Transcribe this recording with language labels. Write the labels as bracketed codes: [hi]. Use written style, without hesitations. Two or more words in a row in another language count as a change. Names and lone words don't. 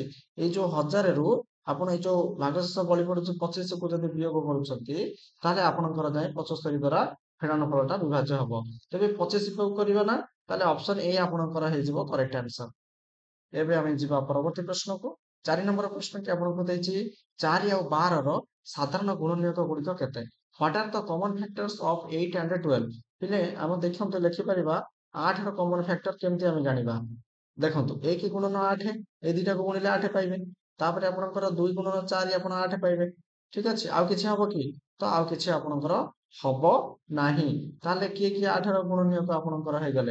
[or] ଏଇ ଯୋଉ 1000ରୁ ଆପଣ ଏଇ ଯୋଉ ଭାଗଶେଷ ବଳି ପଡୁଛି 25 କୁ ଯଦି ବିୟୋଗ କରୁଛନ୍ତି ତାହେଲେ ଆପଣଙ୍କର ଯାଏ 75 ଦ୍ୱାରା ଫେଡାନଫଳଟା ବିଭାଜ୍ୟ ହବ। ତେବେ 25 କୁ କରିବା ନା ତାହେଲେ [en] option A [or] ଆପଣଙ୍କର ହେଇଯିବ [en] correct answer. [or] ଏବେ ଆମେ ଯିବା ପରବର୍ତ୍ତୀ ପ୍ରଶ୍ନକୁ। 4 ନମ୍ବର ପ୍ରଶ୍ନଟି ଆପଣଙ୍କୁ ଦେଇଛି 4 ଆଉ 12 ର ସାଧାରଣ ଗୁଣନୀୟକ ଗୁଡିକ କେତେ? [en] What are the common factors of 8 and 12? [or] ପିଲେ ଆମେ ଦେଖନ୍ତୁ ଲେଖିପାରିବା 8 ର [en] common factor [or] କେମିତି ଆମେ ଜାଣିବା? ଦେଖନ୍ତୁ 1 ଗୁଣନ 8 ଏଇ ଦିଟାକୁ ଗୁଣିଲେ 8 ପାଇବେ। ତାପରେ ଆପଣଙ୍କର 2 ଗୁଣନ 4 ଆପଣ 8 ପାଇବେ। ଠିକ ଅଛି। ଆଉ କିଛି ହବ କି? ତ ଆଉ କିଛି ଆପଣଙ୍କର ହବ ନାହିଁ। ତାହେଲେ କିଏ କିଏ 8 ର ଗୁଣନୀୟକ ଆପଣଙ୍କର ହେଇଗଲେ?